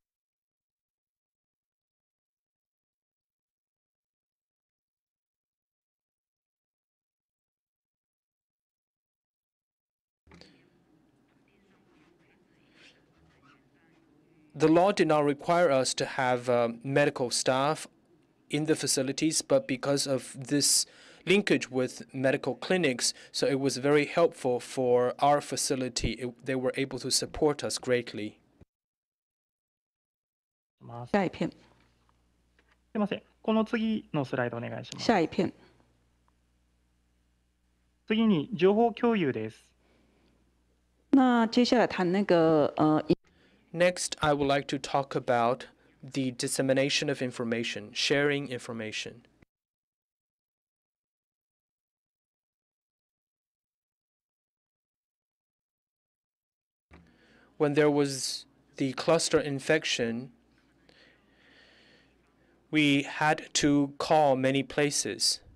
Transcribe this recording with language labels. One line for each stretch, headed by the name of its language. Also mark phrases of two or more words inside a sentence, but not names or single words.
English: The law did not require us to have medical staff in the facilities, but because of this linkage with medical clinics, so it was very helpful for our facility. They were able to support us greatly.
Chinese: 下一片。
Japanese: すみません。この次のスライドお願いします。
Chinese: 下一片。
Japanese: 次に情報共有です。
Chinese: 那接下来谈那个
English: Next, I would like to talk about the dissemination of information, sharing information. When there was the cluster infection, we had to call many places.